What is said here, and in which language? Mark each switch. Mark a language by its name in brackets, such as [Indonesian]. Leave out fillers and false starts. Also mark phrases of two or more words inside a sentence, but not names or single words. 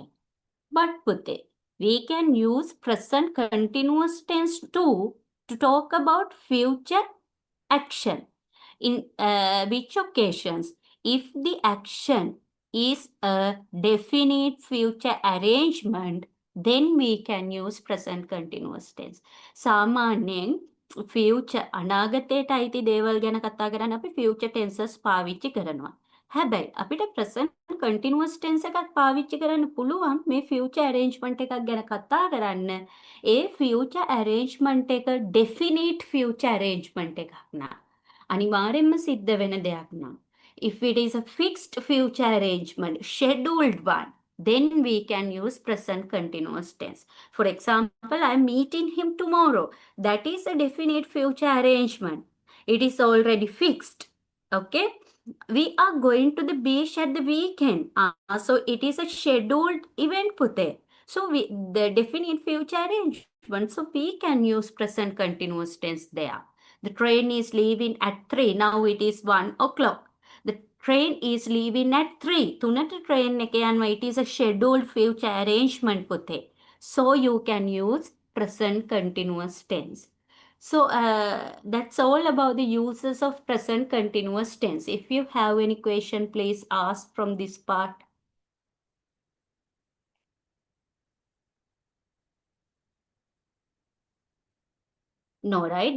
[English] But Pute, we can use present continuous tense too to talk about future action. In which occasions, if the action is a definite future arrangement, then we can use present continuous tense. [Sinhala] සාමාන්‍යයෙන් future අනාගතයට අයිති දේවල් ගැන කතා කරන්න අපි [English] future tenses [Sinhala] පාවිච්චි කරනවා. හැබැයි අපිට [English] present continuous tense [Sinhala] එකක් පාවිච්චි කරන්න පුළුවන් මේ [English] future arrangement [Sinhala] එකක් ගැන කතා කරන්න. ඒ [English] future arrangement [Sinhala] එක [English] definite future arrangement [Sinhala] එකක් නා. අනිවාර්යෙන්ම සිද්ධ වෙන දෙයක් නම්. [English] If it is a fixed future arrangement, scheduled one, then we can use present continuous tense. For example, I am meeting him tomorrow. That is a definite future arrangement. It is already fixed. Okay? We are going to the beach at the weekend. So it is a scheduled event, Pute. So the definite future arrangement. So we can use present continuous tense there. The train is leaving at 3. Now it is 1 o'clock. The train is leaving at 3. [Sinhala] තුනට train එක යනවා. [English] It is a scheduled future arrangement පුතේ. So you can use present continuous tense. So that's all about the uses of present continuous tense. If you have any question, please ask from this part. No, right?